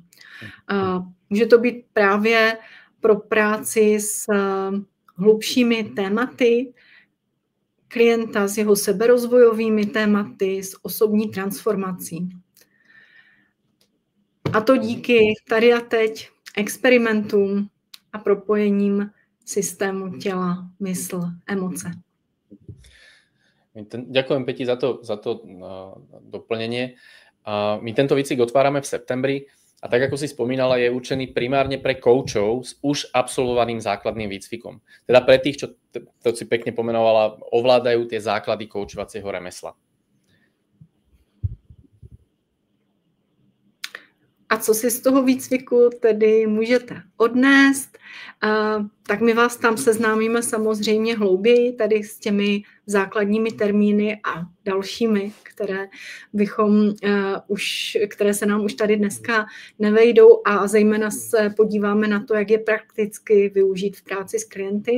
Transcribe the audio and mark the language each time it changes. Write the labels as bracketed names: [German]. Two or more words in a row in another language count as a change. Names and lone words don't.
[Czech] Může to být právě pro práci s hlubšími tématy klienta, s jeho seberozvojovými tématy, s osobní transformací. A to díky tady a teď experimentům a propojením systému těla, mysl, emoce. [Slovak] Ďakujem, Peti, za to doplnenie. My tento výcvik otvárame v septembri a tak, ako si spomínala, je určený primárne pre koučov s už absolvovaným základným výcvikom. Teda pre tých, čo to si pekne pomenovala, ovládajú tie základy koučovacieho remesla. [Czech] A co si z toho výcviku tedy můžete odnést, tak my vás tam seznámíme samozřejmě hlouběji tady s těmi základními termíny a dalšími, které se nám už tady dneska nevejdou a zejména se podíváme na to, jak je prakticky využít v práci s klienty.